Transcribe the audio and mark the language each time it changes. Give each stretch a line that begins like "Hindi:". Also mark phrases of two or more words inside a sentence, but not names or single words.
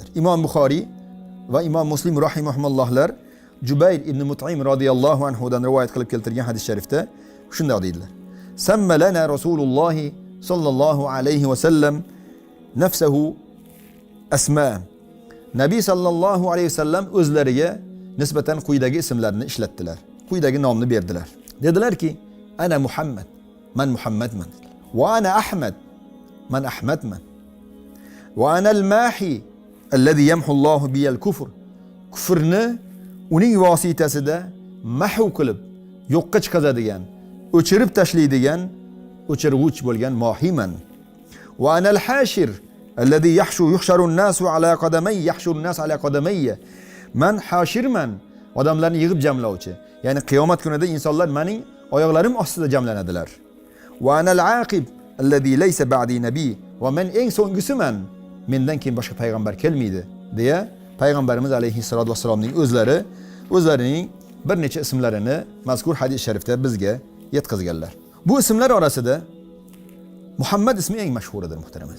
Uzbek: Imom Buxoriy va Imom Muslim rahimahumullohlar Jubayr ibn Mut'im
Arabic: رضي الله عنه
Uzbek: dan rivoyat qilib keltirgan hadis sharifda shunday deydilar:
Arabic: سمّى لنا رسول الله صلى الله عليه وسلم نفسه أسماء.
Uzbek: Nabiy
Arabic: صلى الله عليه وسلم
Uzbek: o'zlariga nisbatan quyidagi ismlarni ishlatdilar. Quyidagi nomni berdilar. Dedilarki:
Arabic: أنا محمد,
Uzbek: man Muhammadman.
Arabic: وأنا أحمد,
Uzbek: man Ahmadman.
Arabic: وأنا الماحي الذي يمحو الله بي الكفر.
Uzbek: Kufrni uning vositasida mahv qilib yo'qqa chiqazadigan, o'chirib tashlaydigan, o'chirg'uch bo'lgan mohiman.
Arabic: وأنا الحاشر الذي يحشر الناس على قدميّ، يحشر الناس على قدميّ.
Uzbek: Man hashirman, odamlarni yig'ib jamlovchi. Ya'ni qiyomat kunida insonlar mening oyoqlarim ostida jamlanadilar.
Arabic: وأنا العاقب الذي ليس بعدي نبي.
Uzbek: Va men eng so'nggisiman, mendan keyin boshqa payg'ambar kelmaydi deya payg'ambarimiz
Arabic: عليه الصلاة والسلام
Uzbek: o'zlarining bir necha ismlarini mazkur hadis sharifda bizga yetkazganlar. Bu ismlar orasida Muhammad ismi eng mashhuridir muhtaramlar.